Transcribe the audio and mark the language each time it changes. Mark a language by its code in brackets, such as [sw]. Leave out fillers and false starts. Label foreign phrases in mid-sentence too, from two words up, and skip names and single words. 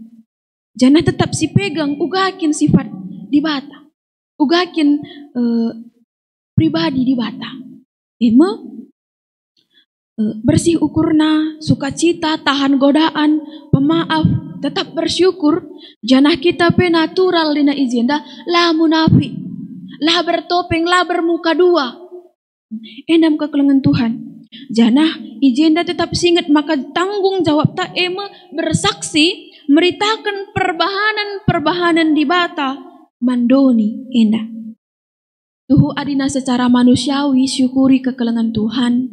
[btx] Jana tetap si pegang ugakin sifat di bata, ugakin pribadi di bata. [id] Bersih ukurna, sukacita, tahan godaan, pemaaf, tetap bersyukur. [btx] Janah kita pe natural dina ijenda, [id] lah munafik, lah bertopeng, lah bermuka dua. [btx] Endam kekelengan Tuhan. Janah ijenda tetap singet maka [id] tanggung jawab [btx] ta bersaksi, meritakan perbahanan di bata. Mandoni enda. Tuhu adina [id] secara manusiawi [btx] syukuri kekelengan Tuhan.